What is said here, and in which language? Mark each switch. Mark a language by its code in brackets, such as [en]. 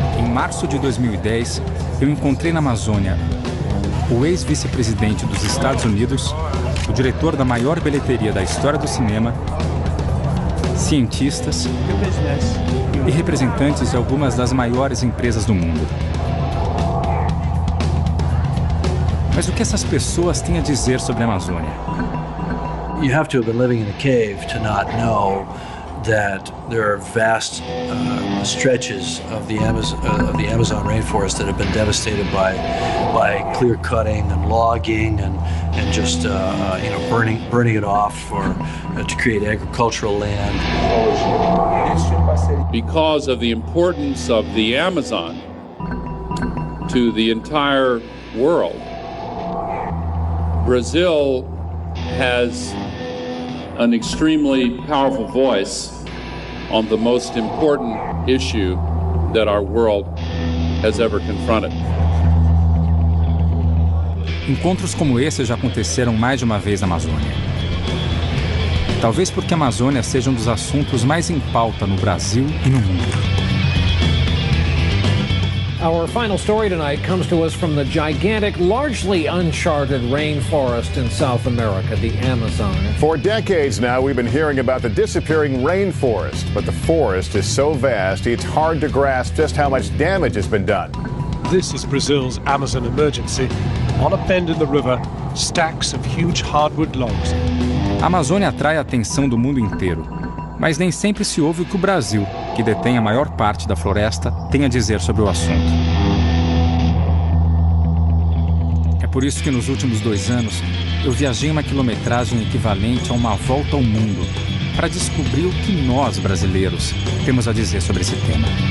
[pt] março de 2010, eu encontrei na Amazônia o ex-vice-presidente dos Estados Unidos, o diretor da maior bilheteria da história do cinema, cientistas e representantes de algumas das maiores empresas do mundo. Mas o que essas pessoas têm a dizer sobre a Amazônia? [en] You have to have been living in a cave to not know that there are vast stretches of the Amazon rainforest that have been devastated by clear cutting and logging and just burning it off to create agricultural land. Because of the importance of the Amazon to the entire world, Brazil has an extremely powerful voice on the most important issue that our world has ever confronted. [pt] Encontros como esse já aconteceram mais de uma vez na Amazônia. Talvez porque a Amazônia seja um dos assuntos mais em pauta no Brasil e no mundo. [en] Our final story tonight comes to us from the gigantic, largely uncharted rainforest in South America, the Amazon. For decades now, we've been hearing about the disappearing rainforest, but the forest is so vast, it's hard to grasp just how much damage has been done. This is Brazil's Amazon emergency. On a bend in the river, stacks of huge hardwood logs. [pt] A Amazônia atrai a atenção do mundo inteiro, mas nem sempre se ouve o que o Brasil, que detém a maior parte da floresta, tem a dizer sobre o assunto. É por isso que nos últimos 2 anos eu viajei uma quilometragem equivalente a uma volta ao mundo para descobrir o que nós, brasileiros, temos a dizer sobre esse tema.